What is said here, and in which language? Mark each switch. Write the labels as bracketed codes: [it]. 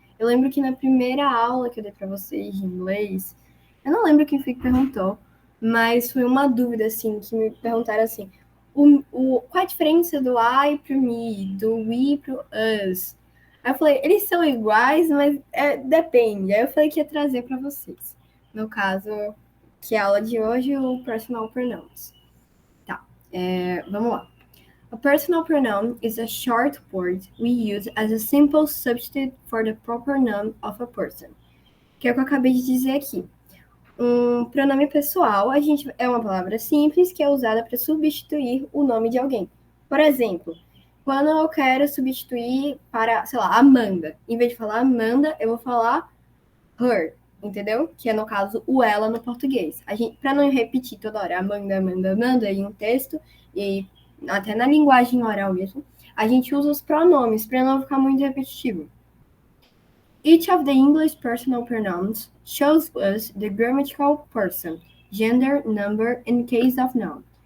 [pt] Eu lembro que na primeira aula que eu dei para vocês de inglês, eu não lembro quem foi que perguntou, mas foi uma dúvida, assim, que me perguntaram assim, qual a diferença do I pro me, do we pro us? Aí eu falei, eles são iguais, mas depende. Aí eu falei que ia trazer para vocês. No caso, que é a aula de hoje, o personal pronouns. Tá, vamos lá. [en] A personal pronoun is a short word we use as a simple substitute for the proper noun of a person. [pt] Que é o que eu acabei de dizer aqui. Um pronome pessoal, é uma palavra simples que é usada para substituir o nome de alguém. Por exemplo, quando eu quero substituir para, sei lá, Amanda, em vez de falar Amanda, eu vou falar her, entendeu? Que é, no caso, o ela no português. Para não repetir toda hora Amanda, Amanda, Amanda em um texto, e até na linguagem oral mesmo, a gente usa os pronomes para não ficar muito repetitivo. [en] Each of the English personal pronouns shows us the grammatical person, gender, number, and case of noun.